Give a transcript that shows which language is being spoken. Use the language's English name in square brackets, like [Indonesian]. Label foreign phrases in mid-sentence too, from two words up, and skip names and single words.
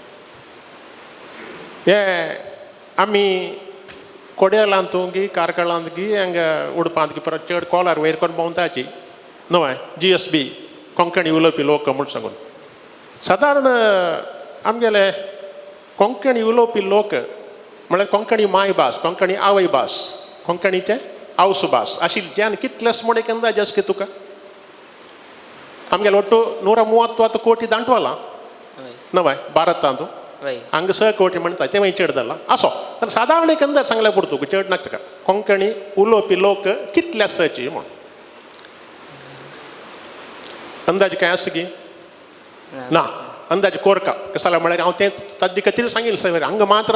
[Konkani] हे आमी कोड्यालांतूंगी कारकळांतगी हांगा उडपांतगी परत चड कॉलार वयर कोन भोंवताची न्हू GSB कोंकणी उलोवपी लोक म्हूण सांगून सादारण आमगेले कोंकणी उलोवपी लोक म्हळ्यार कोंकणी मायभास कोंकणी आवयभास कोंकणीचे आवसुभास आशिल्ली ज्यान कितलेस म्हण एक अंदाज आसा की तुका? आमगेले ಒಟ್ಟು 130 ಕೋಟಿ ದಾಂಟ್ವಲ್ಲ नवय भारतांतू वय हांग 6 ಕೋಟಿ म्हणटा ते मागीर चड असो तर सादारण एक अंदाज सांगल्यार पुरो तुका चड नाका कोंकणी उलोवपी लोक कितले आसाची म्हण अंदाज काय आसा की ना अंदाज कोरका कसं जाल्यार म्हळ्यार हांव तें ताजे खातीर सांगिल्लें सर हांगा मात्र